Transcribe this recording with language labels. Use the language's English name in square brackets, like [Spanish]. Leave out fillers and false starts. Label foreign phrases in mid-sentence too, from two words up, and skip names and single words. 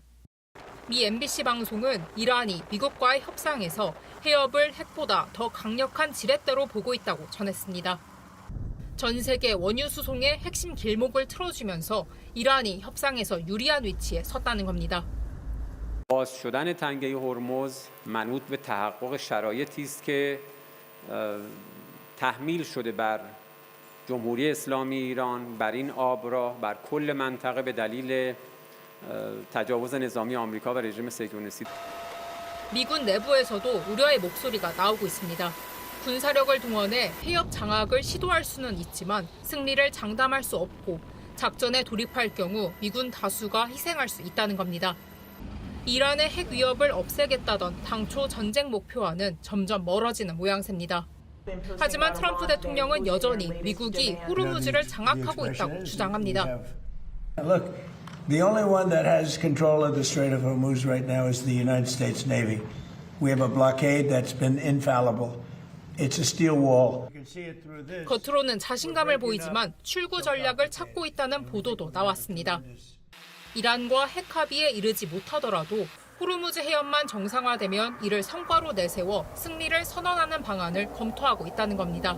[Korean] 미 MBC 방송은 이란이 미국과의 협상에서 해협을 핵보다 더 강력한 지렛대로 보고 있다고 전했습니다. 전 세계 원유 수송의 핵심 길목을 틀어주면서 이란이 협상에서 유리한 위치에 섰다는 겁니다. [Persian] باز شدن تنگه هرمز منوط به تحقق شرایطی است که تحمیل شده بر جمهوری اسلامی ایران بر این آبراه بر کل منطقه به دلیل تجاوز نظامی آمریکا و رژیم صهیونیستی. [Korean] 미군 내부에서도 우려의 목소리가 나오고 있습니다. 군사력을 동원해 해협 장악을 시도할 수는 있지만 승리를 장담할 수 없고 작전에 돌입할 경우 미군 다수가 희생할 수 있다는 겁니다. 이란의 핵 위협을 없애겠다던 당초 전쟁 목표와는 점점 멀어지는 모양새입니다. 하지만 트럼프 대통령은 여전히 미국이 호르무즈를 장악하고 있다고 주장합니다. [English] Look, the only one that has control of the Strait of Hormuz right now is the United States Navy. We have a blockade that's been infallible. It's a steel wall. [Korean] 겉으로는 자신감을 보이지만 출구 전략을 찾고 있다는 보도도 나왔습니다. 이란과 핵 합의에 이르지 못하더라도 호르무즈 해협만 정상화되면 이를 성과로 내세워 승리를 선언하는 방안을 검토하고 있다는 겁니다.